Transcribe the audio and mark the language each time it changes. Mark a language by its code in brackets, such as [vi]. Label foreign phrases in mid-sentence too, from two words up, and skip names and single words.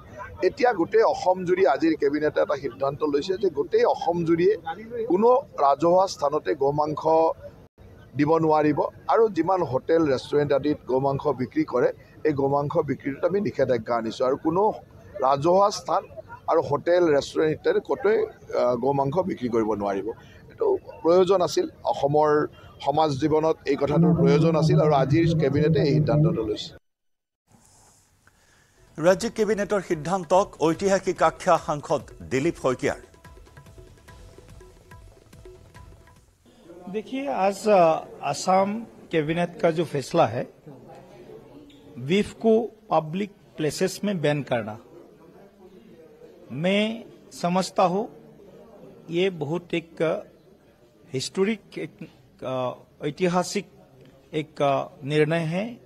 [as] এতিয়া গোটেই অসম জুৰি আজিৰ কেবিনেটে এটা সিদ্ধান্ত লৈছে যে গোটেই অসম জুৰিয়ে কোনো ৰাজহুৱা স্থানতে গোমাংস দিব নোৱাৰিব আৰু যিমান হোটেল ৰেষ্টুৰেণ্ট আদিত গোমাংস বিক্ৰী কৰে এই গোমাংস বিক্ৰীত আমি নিষেধাজ্ঞা আনিছোঁ আৰু কোনো ৰাজহুৱা স্থান আৰু হোটেল ৰেষ্টুৰেণ্ট ইত্যাদি ক'তোৱে গোমাংস বিক্ৰী কৰিব নোৱাৰিব। এইটো প্ৰয়োজন আছিল, অসমৰ সমাজ জীৱনত এই কথাটোৰ প্ৰয়োজন আছিল আৰু আজিৰ কেবিনেটে এই সিদ্ধান্তটো লৈছে। ৰাজ্যিক কেবিনেটৰ সিদ্ধান্তক ঐতিহাসিক আখ্যা সাংসদ দিলীপ শইকীয়াৰ। [hi] देखिए, आज असम कैबिनेट का जो फैसला है बीफ को [en] public places [hi] में बैन करना, मैं समझता हूँ ये बहुत एक हिस्टोरिक ऐतिहासिक एक निर्णय है।